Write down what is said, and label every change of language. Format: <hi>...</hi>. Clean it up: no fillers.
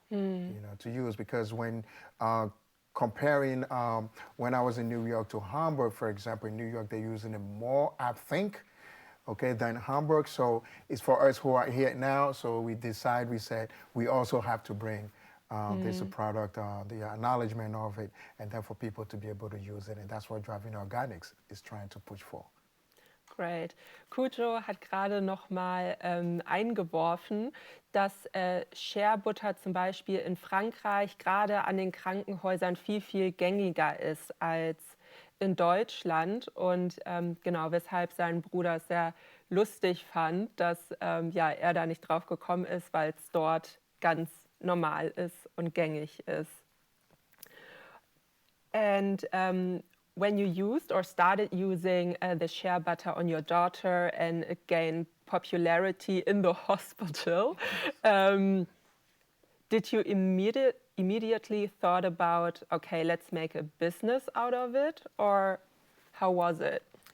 <en>To use, because when comparing when I was in New York to Hamburg, for example, in New York they're using it more, I think, than Hamburg. So it's for us who are here now. So we said we also have to bring this product, the acknowledgement of it, and then for people to be able to use it. And that's what Joavina Organics is trying to push for. Great.</en> <de>Koudzo hat gerade noch mal eingeworfen, dass Shea Butter zum Beispiel in Frankreich gerade an den Krankenhäusern viel, viel gängiger ist als in Deutschland. Und genau, weshalb sein Bruder es sehr lustig fand, dass er da nicht drauf gekommen ist, weil es dort ganz normal ist und gängig ist.</de> <en>And when you used or started using the shea butter on your daughter and it gained popularity in the hospital, did you immediately thought about, okay, let's make a business out of it, or how was it?</en>